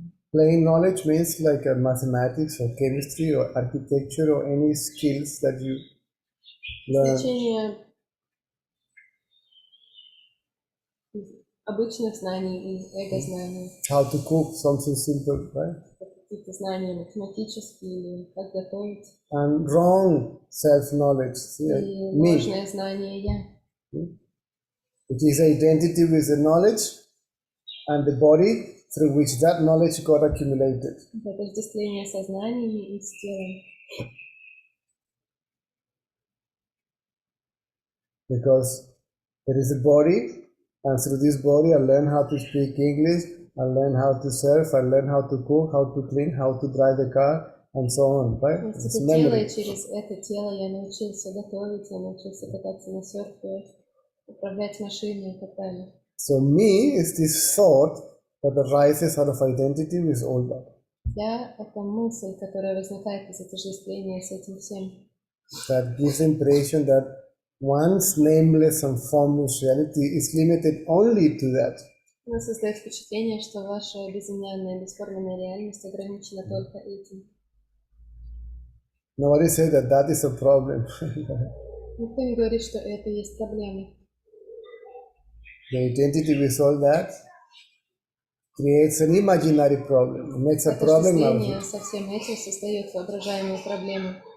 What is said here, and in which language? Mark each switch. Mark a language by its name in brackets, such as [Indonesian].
[English] Plain knowledge means like mathematics or chemistry or architecture or any skills that you learn. [Russian] Значение обычных знаний и эго-знаний. [English] How to cook, something simple, right? [Russian] Какие-то знания математические или как готовить. [English] And wrong self-knowledge, [Russian] И [English] me. [Russian] ложное знание «я». [English] It is identity with the knowledge and the body through which that knowledge got accumulated. [Russian] Это отождествление со знаниями и с телом. [English] Because there is a body, and through this body I learn how to speak English, I learn how to surf, I learn how to cook, how to clean, how to drive the car, and so on, right? [Russian] Через [English] It's [Russian] это тело [English] memory. [Russian] и через это тело я научился готовить, я научился кататься на серфе, управлять машиной и так далее. [English] So me is this thought that arises out of identity with all that. [Russian] Я — это мысль, которая возникает из отождествления с этим всем. [English] That gives the impression that one's nameless and formless reality is limited only to that. [Russian] Она создает впечатление, что ваша безымянная, бесформенная реальность ограничена только этим. [English] Nobody said that that is a problem. [Russian] Никто не говорит, что это есть проблема. [English] The identity with all that creates an imaginary problem. It makes a problem out of [Russian] Отождествление [English] it. [Russian] со всем этим создает воображаемую проблему.